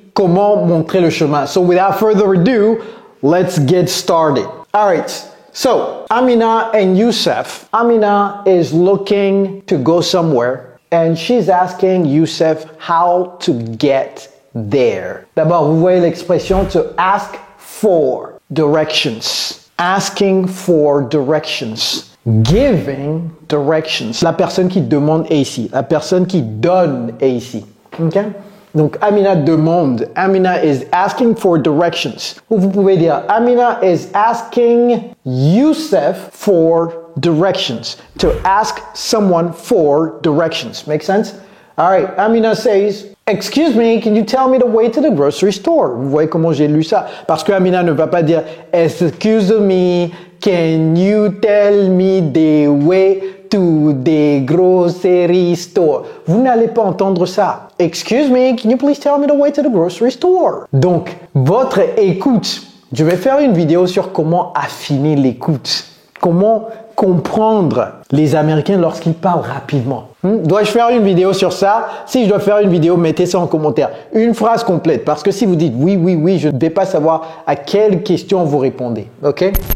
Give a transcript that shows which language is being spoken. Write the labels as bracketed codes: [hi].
[fr] Comment montrer le chemin? [en] So, without further ado, let's get started. All right. So, Amina and Youssef. Amina is looking to go somewhere and she's asking Youssef how to get there. [fr] D'abord, vous voyez l'expression [en] to ask for directions. Asking for directions. Giving directions. [fr] La personne qui demande est ici. La personne qui donne est ici. Okay? Donc, Amina demande. [en] Amina is asking for directions. [fr] Ou vous pouvez dire, [en] Amina is asking Youssef for directions. To ask someone for directions. Make sense? All right. Amina says, excuse me, can you tell me the way to the grocery store? [fr] Vous voyez comment j'ai lu ça? Parce que Amina ne va pas dire, [en] excuse me, can you tell me the way to the grocery store? [fr] Vous n'allez pas entendre ça. [en] Excuse me, can you please tell me the way to the grocery store? [fr] Donc, votre écoute. Je vais faire une vidéo sur comment affiner l'écoute. Comment comprendre les Américains lorsqu'ils parlent rapidement. Dois-je faire une vidéo sur ça? Si je dois faire une vidéo, mettez ça en commentaire. Une phrase complète. Parce que si vous dites oui, je ne vais pas savoir à quelle question vous répondez. OK?